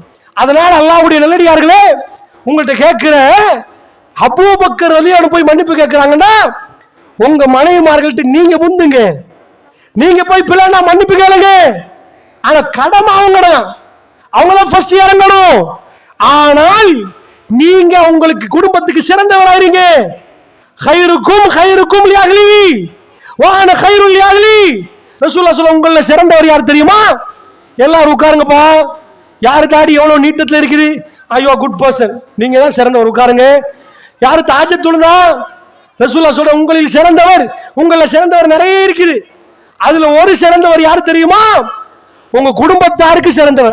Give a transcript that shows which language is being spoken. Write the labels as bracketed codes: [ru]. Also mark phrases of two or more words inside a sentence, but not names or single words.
[ta] அதனால அல்லாஹ்வுடைய நல்லடியார்களே, உங்கள்கிட்ட கேட்கிற அபூபக்கர் ரலியல்லாஹு போய் மன்னிப்பு கேட்கிறாங்கன்னா, உங்க மனைவிமார்கள்ட்ட நீங்க முந்துங்க, நீங்க போய் பிள்ளைனா மன்னிப்பு கேளுங்க. ஆனா கடமை அவங்கதான் ஃபர்ஸ்ட் இறங்கணும். ஆனால் நீங்க உங்களுக்கு குடும்பத்துக்கு சிறந்தவராயிருங்க. [ar] خيركم خيركم لأهلي وأنا خير لأهلي. [ta] ரசூலுல்லாஹ் சொல்ல உங்கள சிறந்தவர் யார் தெரியுமா? எல்லாரும் உட்காருங்கப்பா. யாரு தாடி எவ்வளவு நீட்டத்துல இருக்குது? ஐயோ [en] good person, [ta] நீங்க தான் சிறந்தவர், உட்காருங்க. யாரு தாஜத் தொழுதா? ரசூலுல்லாஹ் சொல்ற உங்களில் சிறந்தவர், உங்கள சிறந்தவர் நிறைய இருக்குது. அதுல ஒரு சிறந்தவர் யார் தெரியுமா? உங்க குடும்பத்தாருக்கு சிறந்தவர்.